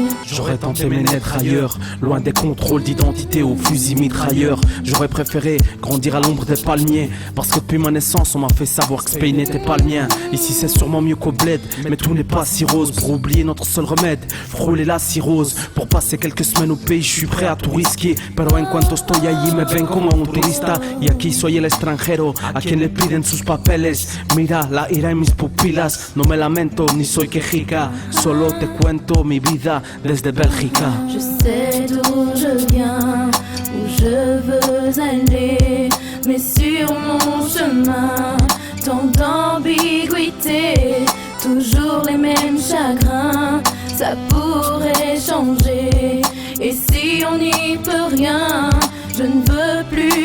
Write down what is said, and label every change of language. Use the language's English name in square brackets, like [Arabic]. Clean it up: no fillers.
[French] J'aurais tenté mes naître ailleurs, loin des contrôles d'identité aux fusils mitrailleurs. J'aurais préféré grandir à l'ombre des palmiers, parce que depuis ma naissance on m'a fait savoir que ce pays n'était pas le mien. Ici c'est sûrement mieux qu'au bled, mais tout n'est pas si rose. Pour oublier notre seul remède, frôler la cirrhose. Pour passer quelques semaines au pays, je suis prêt à tout risquer. [Spanish] Pero en cuanto estoy allí me ven como un turista, y aquí soy el extranjero a quien le piden sus papeles. Mira la ira en mis pupilas, no me lamento ni soy quejica, solo te cuento mi vida desde Bélgica. [French] Je sais d'où je viens, où je veux aller, mais sur mon chemin, tant d'ambiguïté, toujours les mêmes chagrins, ça pourrait changer. Et si on n'y peut rien, je ne veux plus